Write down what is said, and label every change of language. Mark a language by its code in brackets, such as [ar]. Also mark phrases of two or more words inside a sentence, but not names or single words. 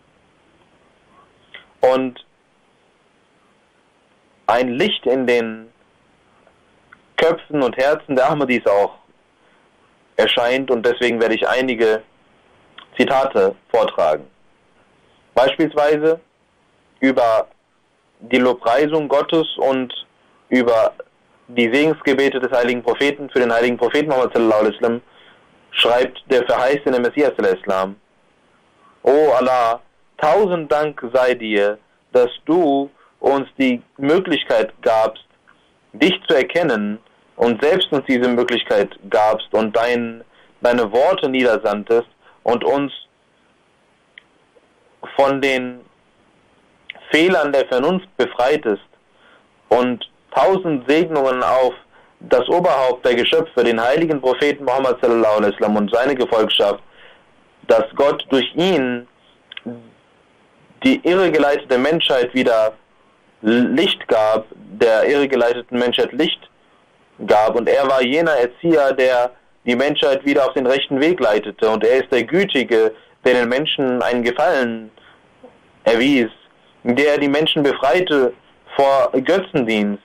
[de] und ein Licht in den Köpfen und Herzen der Ahmadis auch erscheint und deswegen werde ich einige Zitate vortragen. Beispielsweise über die Lobpreisung Gottes und über die Segensgebete des heiligen Propheten für den heiligen Propheten Muhammad [ar] صلى الله عليه وسلم [de] schreibt der verheißene Messias al-Islam: O Allah, 1000 Dank sei dir, dass du uns die Möglichkeit gabst, dich zu erkennen und selbst uns diese Möglichkeit gabst und deine Worte niedersandtest und uns von den Fehlern der Vernunft befreitest und 1000 Segnungen auf das Oberhaupt der Geschöpfe, den heiligen Propheten Muhammad sallallahu [ar] عليه وسلم [de] und seine Gefolgschaft, dass Gott durch ihn die irregeleitete Menschheit wieder Licht gab, der irregeleiteten Menschheit Licht gab, und er war jener Erzieher, der die Menschheit wieder auf den rechten Weg leitete, und er ist der Gütige, der den Menschen einen Gefallen erwies, der die Menschen befreite vor Götzendienst.